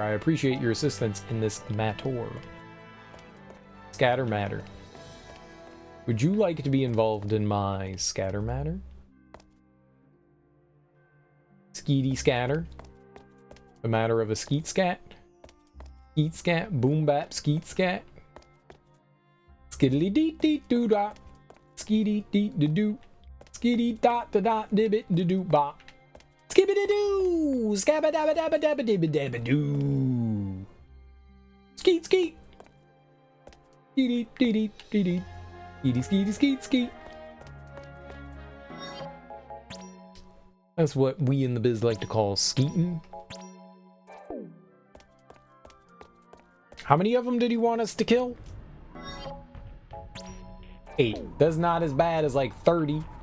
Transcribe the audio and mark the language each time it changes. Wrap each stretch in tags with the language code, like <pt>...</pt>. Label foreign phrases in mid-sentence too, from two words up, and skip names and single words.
<en>I appreciate your assistance in this matter. Scatter matter. Would you like to be involved in my scatter matter? Skeety scatter. The matter of a skeet scat. Skeet scat, boom bap, skeet scat. Skiddly dee dee doo da. Skeety dee doo doo. Skitty dot da dot dibbit da doo bop. Skibbity doo! Scabba dabba dabba dabba dibba dabba doo! Skeet skeet! Skeety dee dee dee dee. Skeety skeety skeet skeet. That's what we in the biz like to call skeeting. How many of them did he want us to kill? 8. That's not as bad as like 30.</en>